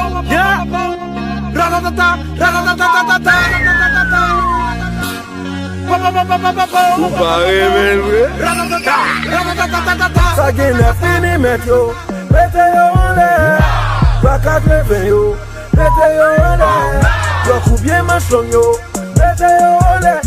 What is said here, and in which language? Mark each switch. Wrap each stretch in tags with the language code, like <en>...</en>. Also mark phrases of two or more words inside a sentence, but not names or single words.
<en>Yeah. Ra-ra-ta-ta, ra-ra-ta-ta-ta-ta-ta.</en> <ht>Ou pa remen, vre? Sa gen nèf milimet, yo. Mete yo an lè. Pa katreven, yo. Mete yo an lè. Yo koubyen manch long, yo. Mete yo an lè.</ht>